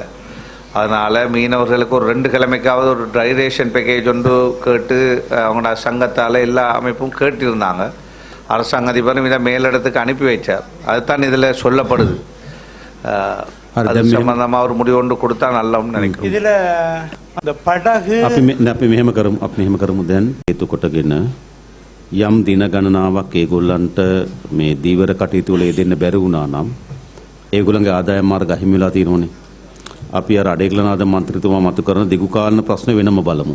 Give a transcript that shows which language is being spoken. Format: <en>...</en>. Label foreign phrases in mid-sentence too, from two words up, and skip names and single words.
<ta>அதனால மீனவர்களுக்கு ஒரு 2 கிழமைக்காவது ஒரு</ta> <en>dry ration package</en> <ta>ஒன்று கேட்டு அவங்களோட சங்கத்தால் எல்லா அமைப்பும் கேட்டிருந்தாங்க. அரசாங்க அதிபரும் இதை மேலிடத்துக்கு அனுப்பி வைச்சார். அதுதான் இதில் சொல்லப்படுது. அது சம்பந்தமாக ஒரு முடிவு ஒன்று கொடுத்தா நல்லம்னு நினைக்கிறோம். இதில் அந்த படகு</ta> <si>අපි මෙහෙම කරමු දැන් හේතු කොටගෙන යම් දින ගණනාවක් ඒගොල්ලන්ට මේ දීවර කටයුතු වල යෙදෙන්න බැරි වුණා නම් ඒගොල්ලන්ගේ ආදායම් මාර්ග අහිමි වෙලා තියෙනවනේ. අපි අර අඩේකලනාද මන්ත්‍රීතුමා මතු කරන දිගු කාලන ප්‍රශ්න වෙනම බලමු.</si>